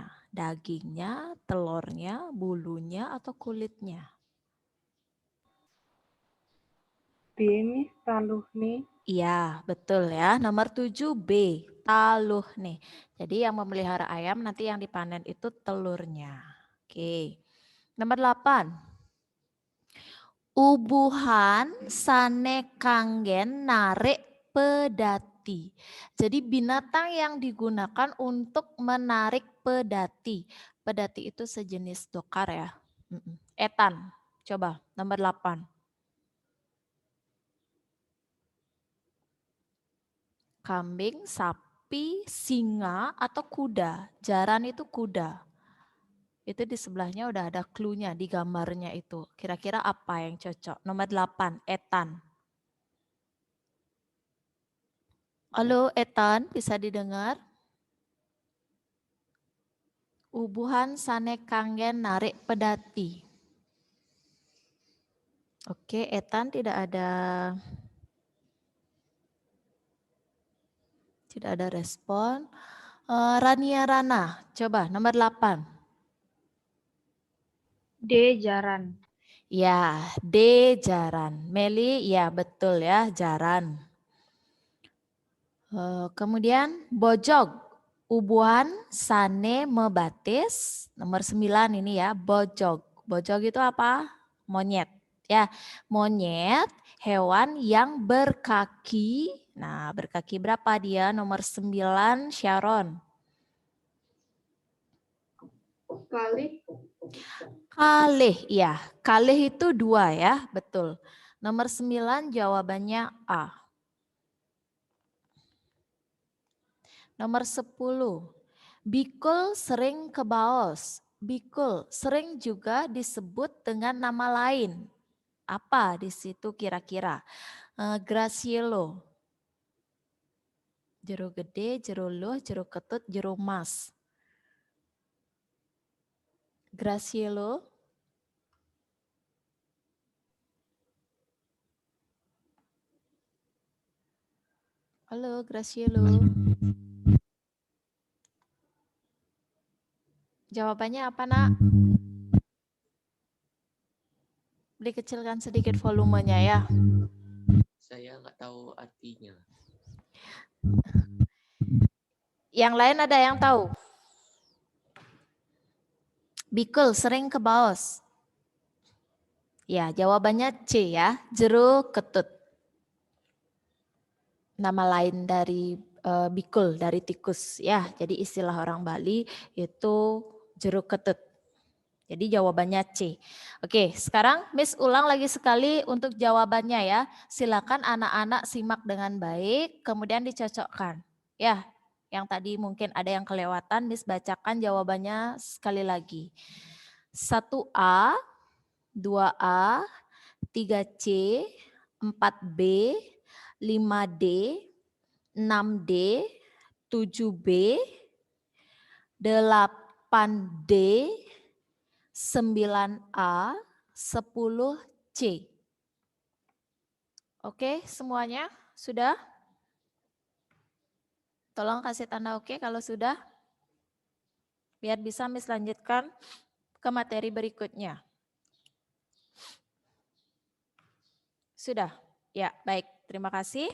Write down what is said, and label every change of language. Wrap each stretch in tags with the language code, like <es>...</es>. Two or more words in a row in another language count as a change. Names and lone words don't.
<id>Dagingnya, telurnya, bulunya, atau kulitnya? B, Miss. Taluh nih. Iya, betul ya. Nomor 7B, taluh nih. Jadi yang memelihara ayam nanti yang dipanen itu telurnya. Oke. Nomor 8.</id> <ban>Ubuhan sane kanggen narik pedati.</ban> <id>Jadi binatang yang digunakan untuk menarik pedati. Pedati itu sejenis dokar ya. Etan, coba nomor 8. Kambing, sapi, singa, atau kuda. Jaran itu kuda. Itu di sebelahnya udah ada clue-nya di gambarnya itu. Kira-kira apa yang cocok? Nomor 8, Etan. Halo Etan, bisa didengar?</id> <ban>Ubuhan sane kanggen narik pedati.</ban> <id>Oke, Etan tidak ada respon. Rania Rana, coba nomor 8. D. Jaran. Ya, D jaran. Meli, ya betul ya, jaran.</id> <ban>Kemudian bojog, ubuhan sane mebatis.</ban> <id>Nomor 9 ini ya, bojog. Bojog itu apa? Monyet. Ya, monyet, hewan yang berkaki. Nah, berkaki berapa dia? Nomor 9, Sharon.</id> <ban>Kalih.</ban> <id>Kalih, ya. Kalih itu 2 ya, betul. Nomor 9 jawabannya A. Nomor 10.</id> <ban>Bikul sering kebaos.</ban> <id>Bikul sering juga disebut dengan nama lain. Apa di situ kira-kira? Gracielo. Jeruk gede, jeruk luh, jeruk ketut, jeruk mas. Gracielo. Halo, Gracielo. Jawabannya apa, Nak? Dikecilkan sedikit volumenya ya. Saya nggak tahu artinya. Yang lain ada yang tahu?</id> <ban>Bikul sering ke Baos.</ban> <id>Ya, jawabannya C ya, jeruk ketut. Nama lain dari bikul, dari tikus ya. Jadi istilah orang Bali itu jeruk ketut. Jadi jawabannya C. Oke, sekarang Miss ulang lagi sekali untuk jawabannya ya. Silakan anak-anak simak dengan baik, kemudian dicocokkan. Ya, yang tadi mungkin ada yang kelewatan, Miss bacakan jawabannya sekali lagi. 1A, 2A, 3C, 4B, 5D, 6D, 7B, 8D, 9A, 10C. Oke, semuanya sudah? Tolong kasih tanda oke kalau sudah. Biar bisa Miss lanjutkan ke materi berikutnya. Sudah? Ya, baik. Terima kasih.</id>